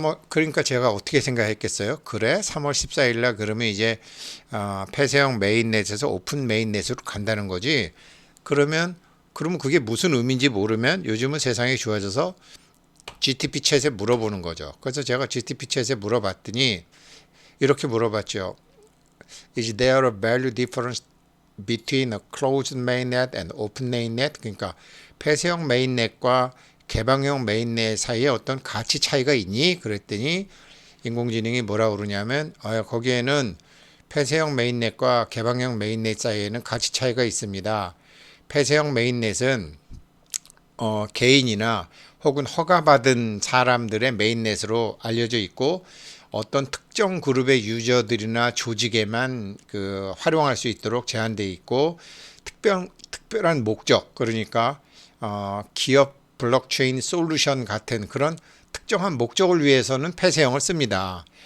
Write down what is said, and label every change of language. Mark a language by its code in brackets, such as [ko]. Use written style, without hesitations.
[ko] 그러니까 제가 어떻게 생각했겠어요? 그래? 3월 14일 날 그러면 이제 폐쇄형 메인넷에서 오픈 메인넷으로 간다는 거지. 그러면 그게 무슨 의미인지 모르면 요즘은 세상이 좋아져서 GTP 챗에 물어보는 거죠. 그래서 제가 GTP 챗에 물어봤더니 이렇게 물어봤죠. [en] Is there a value difference between a closed mainnet and open mainnet? [ko] 그러니까 폐쇄형 메인넷과 개방형 메인넷 사이에 어떤 가치 차이가 있니? 그랬더니 인공지능이 뭐라 그러냐면 거기에는 폐쇄형 메인넷과 개방형 메인넷 사이에는 가치 차이가 있습니다. 폐쇄형 메인넷은 개인이나 혹은 허가받은 사람들의 메인넷으로 알려져 있고 어떤 특정 그룹의 유저들이나 조직에만 활용할 수 있도록 제한되어 있고 특별한 목적 그러니까 기업 블록체인 솔루션 같은 그런 특정한 목적을 위해서는 폐쇄형을 씁니다.